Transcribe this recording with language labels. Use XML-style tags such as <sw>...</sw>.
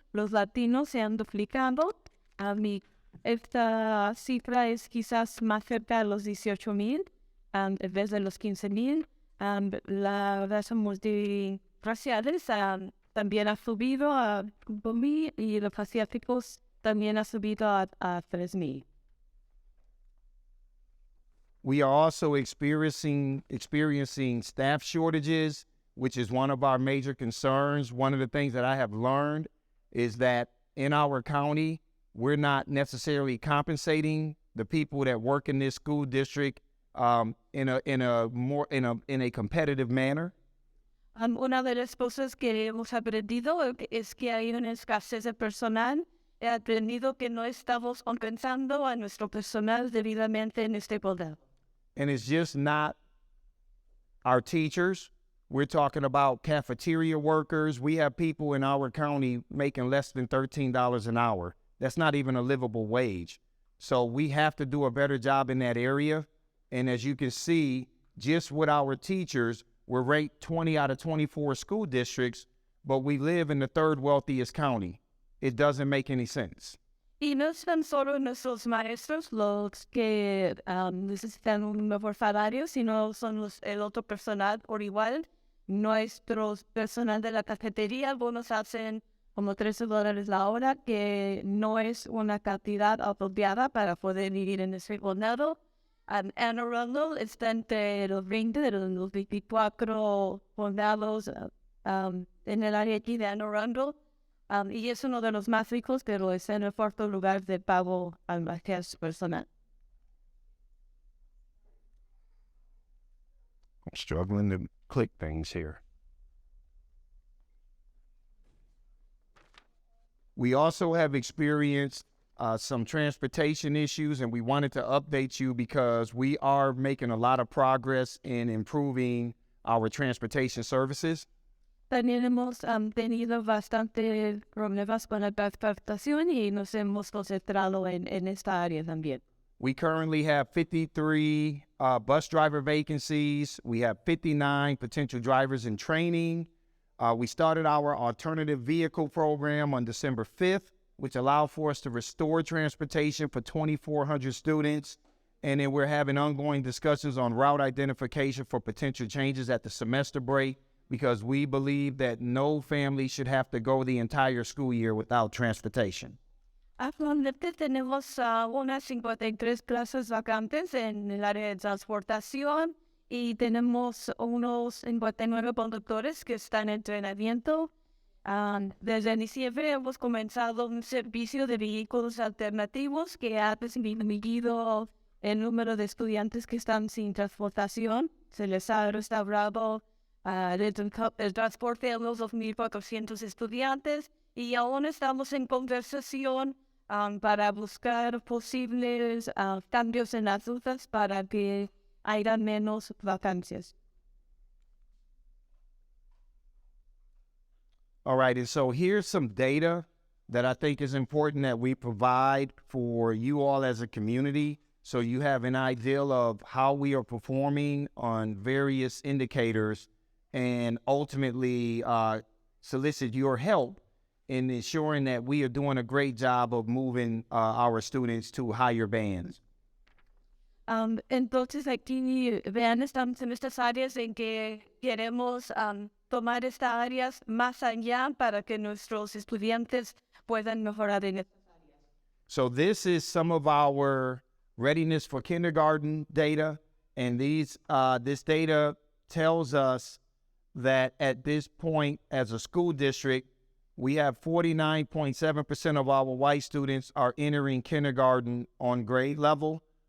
<es>Los latinos se han duplicado. Esta cifra es quizás más cerca de los 18,000 en vez de los 15,000. La raza multirraciales también ha subido a 5,000 y los asiáticos también ha subido a 3,000.</es> <en>We are also experiencing staff shortages, which is one of our major concerns. One of the things that I have learned is that in our county, we're not necessarily compensating the people that work in this school district in a competitive manner.</en> <es>Una de las cosas que hemos aprendido es que hay una escasez de personal. He aprendido que no estamos compensando a nuestro personal debidamente en este condado.</es> <en>And it's just not our teachers. We're talking about cafeteria workers. We have people in our county making less than $13 an hour. That's not even a livable wage. So we have to do a better job in that area. And as you can see, just with our teachers, we're ranked 20 out of 24 school districts, but we live in the third wealthiest county. It doesn't make any sense.</en> <es>Y no son solo nuestros maestros los que necesitan un mejor salario, sino son el otro personal por igual. Nuestros personal de la cafetería, algunos hacen como $13 la hora, que no es una cantidad apropiada para poder vivir en ese condado. Anne Arundel está entre los 20 de los 24 condados en el área aquí de Anne Arundel. Y es uno de los más ricos, pero es en el cuarto lugar de pago al maestro personal.</es> <en>I'm struggling to click things here. We also have experienced some transportation issues, and we wanted to update you because we are making a lot of progress in improving our transportation services.</en> <es>También hemos tenido bastante problemas con la transportación y nos hemos concentrado en esta área también.</es> <en>We currently have 53 bus driver vacancies. We have 59 potential drivers in training. We started our alternative vehicle program on December 5th, which allowed for us to restore transportation for 2,400 students. And then we're having ongoing discussions on route identification for potential changes at the semester break, because we believe that no family should have to go the entire school year without transportation.</en> <es>Actualmente tenemos unas 53 plazas vacantes en el área de transportación y tenemos unos 59 conductores que están en entrenamiento. Desde diciembre hemos comenzado un servicio de vehículos alternativos que ha disminuido el número de estudiantes que están sin transportación. Se les ha restaurado el transporte a los 2,400 estudiantes y aún estamos en conversación para buscar posibles cambios en las rutas para que haya menos vacancias.</es> <en>All right, and so here's some data that I think is important that we provide for you all as a community, so you have an idea of how we are performing on various indicators, and ultimately solicit your help in ensuring that we are doing a great job of moving our students to higher bands.</en> <es>Entonces aquí vean, estamos en estas áreas en que queremos tomar estas áreas más allá para que nuestros estudiantes puedan mejorar en estas áreas.</es> <en>So this is some of our readiness for kindergarten data, and this data tells us that at this point as a school district, we have 49.7% of our white students are entering kindergarten on grade level.</en>